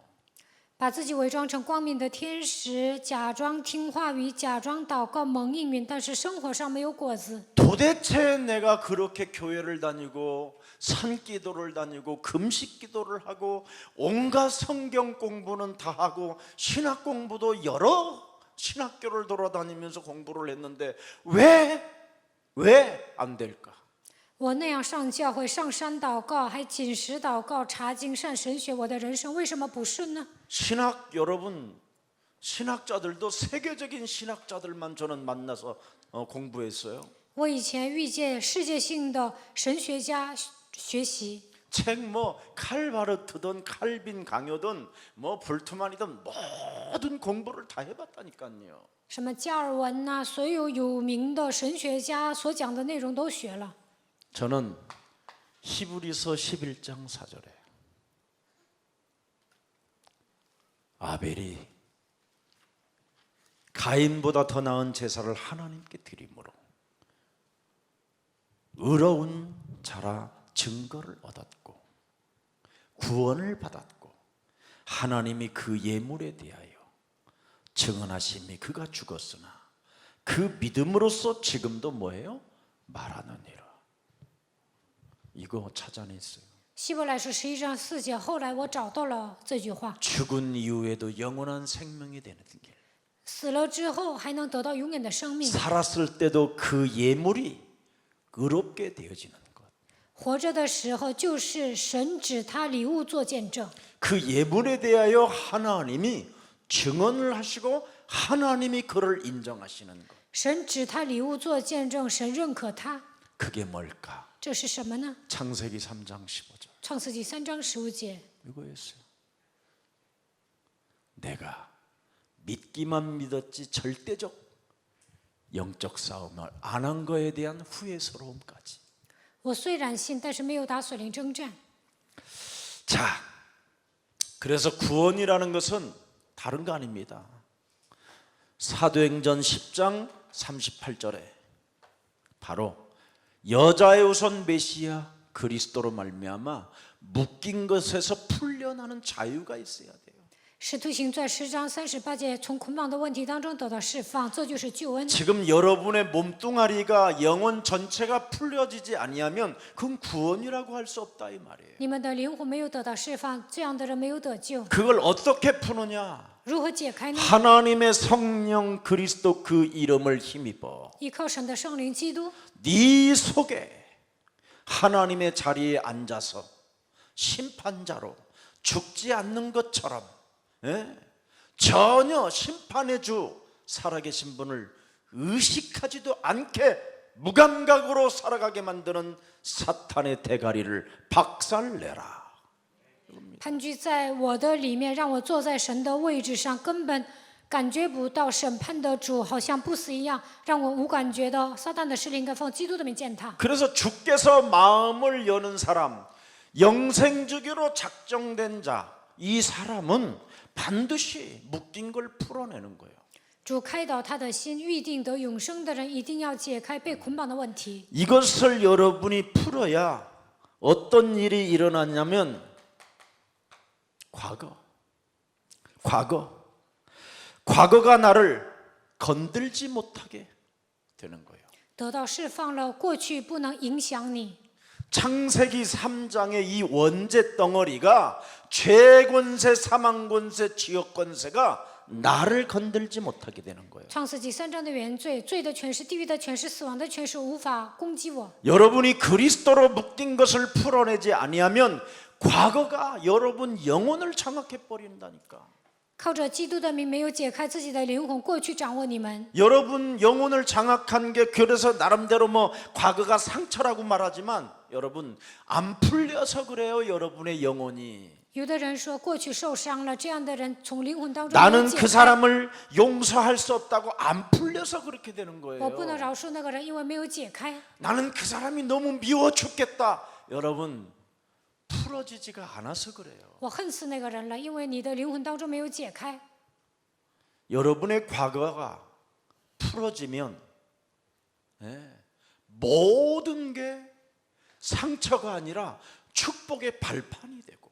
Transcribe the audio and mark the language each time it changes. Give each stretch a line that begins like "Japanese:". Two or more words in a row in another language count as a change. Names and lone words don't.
Chinese: 把自己伪装成光明的天使，假装听话语，假装祷告蒙应允，但是生活上没有果子。
Korean: 도대체 내가 그렇게 교회를 다니고 산기도를 다니고 금식기도를 하고 온갖 성경 공부는 다 하고 신학 공부도 여러 신학교를 돌아다니면서 공부를 했는데 왜 안 될까?
Chinese: 我那样上教会、上山祷告，还禁食祷告、查经、上神学，我的人生为什么不顺呢？
Korean: 신학 여러분 신학자들도 세계적인 신학자들만 저는 만나서 공부했어요.
Chinese: 我以前遇见世界性的神学家学习，
Korean: 책 뭐 칼바르트든 칼빈 강요든 뭐 불트만이든 모든 공부를 다 해봤다니까요.
Chinese: 什么加尔文呐、所有有名的神学家所讲的内容都学了。
Korean: 저는 히브리서 11장 4절에 아벨이 가인보다 더 나은 제사를 하나님께 드림으로 의로운 자라 증거를 얻었고 구원을 받았고 하나님이 그 예물에 대하여 증언하심이 그가 죽었으나 그 믿음으로써 지금도 뭐예요? 말하느니라. 이거 찾아냈어요.
Chinese: 希伯来书11章4节，后来我找到了这句话：
Korean: 죽은 이후에도 영원한 생명이 되는 길.
Chinese: 死了之后还能得到永远的生命，
Korean: 살았을 때도 그 예물이 의롭게 되어지는 것.
Chinese: 活着的时候就是神指他礼物做见证，
Korean: 그 예물에 대하여 하나님이 증언을 하시고 하나님이 그를 인정하시는 것.
Chinese: 神指他礼物做见证，神认可他，
Korean: 그게 뭘까?
Chinese: 这是什么呢？
Korean: 창세기 3장 15절.
Chinese: 创世纪3章15节，
Korean: 이거였어요. 내가 믿기만 믿었지 절대적 영적 싸움을 안 한 거에 대한 후회스러움까지.
Chinese: 我虽然信，但是没有打属灵征战。
Korean: 자, 그래서 구원이라는 것은 다른 거 아닙니다. 사도행전 10장 38절에 바로 여자의 우선 메시아 그리스도로 말미암아 묶인 것에서 풀려나는 자유가 있어야 돼요.
Chinese: 使徒行传10章38节，从捆绑的问题当中得到释放，这就是救恩。
Korean: 지금 여러분의 몸뚱아리가 영혼 전체가 풀려지지 아니하면 그건 구원이라고 할 수 없다 이 말이에요.
Chinese: 你们的灵魂没有得到释放，这样的人没有得救。
Korean: 그걸 어떻게 푸느냐?
Chinese: 如何解开呢？
Korean: 하나님의 성령 그리스도 그 이름을 힘입어
Chinese: 依靠神的圣灵基督，
Korean: 네 속에 하나님의 자리에 앉아서 심판자로 죽지 않는 것처럼, 전혀 심판의 주 살아계신 분을 의식하지도 않게 무감각으로 살아가게 만드는 사탄의 대가리를 박살내라.
Chinese: 盘踞在我的里面，让我坐在神的位置上，根本感觉不到审判的主，好像不死一样，让我无感觉到撒旦的势力应该放基督的名践踏。
Korean: 그래서 주께서 마음을 여는 사람, 영생주기로 작정된 자, 이 사람은 반드시 묶인 걸 풀어내는 거예요.
Chinese: 主开导他的心，预定得永生的人一定要解开被捆绑的问题。
Korean: 이것을 여러분이 풀어야 어떤 일이 일어났냐면 과거가 나를 건들지 못하게 되는 거예요.
Chinese: 得到释放了，过去不能影响你。
Korean: 창세기 3장의 이 원죄 덩어리가 죄권세, 사망권세, 지역권세가 나를 건들지 못하게 되는 거예요.
Chinese: 创世纪3章的原罪，罪的权势、地狱的权势、死亡的权势无法攻击我。
Korean: 여러분이 그리스도로 묶인 것을 풀어내지 아니하면 과거가 여러분 영혼을 장악해 버린다니까.
Chinese: 靠着基督的名，没有解开自己的灵魂，过去掌握你们。
Korean: 여러분 영혼을 장악한 게 그래서 나름대로 뭐 과거가 상처라고 말하지만 여러분 안 풀려서 그래요. 여러분의 영혼이.
Chinese: 有的人说过去受伤了，这样的人从灵魂当中
Korean: 나는
Chinese: 没有解
Korean: 그
Chinese: 开。
Korean: 사람을 용서할 수 없다고 안 풀려서 그렇게 되는
Chinese: 我不能
Korean: 거예요.
Chinese: 饶恕那个人，因为没有解开。
Korean: 나는 그 사람이 너무 미워 죽겠다. 여러분 풀어지지가 않아서 그래요.
Chinese: 我恨死那个人了，因为你的灵魂当中没有解开。
Korean: 여러분의 과거가 풀어지면 모든 게 상처가 아니라 축복의 발판이 되고